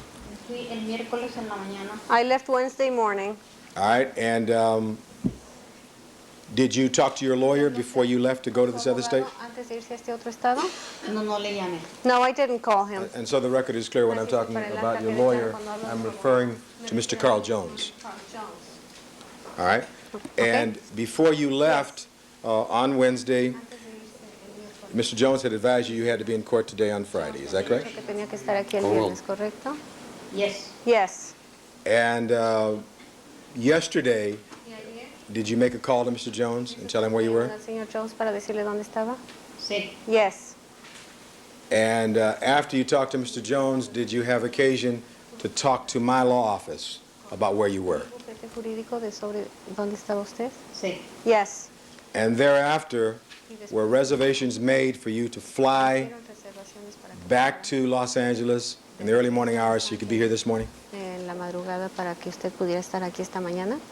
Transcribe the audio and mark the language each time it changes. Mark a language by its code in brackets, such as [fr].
[es] Me fui el miércoles en la mañana. [en] I left Wednesday morning. All right, and did you talk to your lawyer before you left to go to this other state? [es] Antes de irse a este otro estado? No, no le llamé. [en] No, I didn't call him. And so the record is clear when I'm talking about your lawyer, I'm referring to Mr. Carl Jones. All right? And before you left on Wednesday, Mr. Jones had advised you had to be in court today on Friday. Is that correct? [es] Que tenía que estar aquí el viernes, ¿correcto? [en] Yes. Yes. And yesterday, did you make a call to Mr. Jones and tell him where you were? [es] ¿Al señor Jones para decirle dónde estaba? Sí. [en] Yes. And after you talked to Mr. Jones, did you have occasion to talk to my law office about where you were? [es] ¿Bufete jurídico de sobre dónde estaba usted? Sí. [en] Yes. And thereafter, were reservations made for you to fly back to Los Angeles in the early morning hours so you could be here this morning? [es] En la madrugada para que usted pudiera estar aquí esta mañana?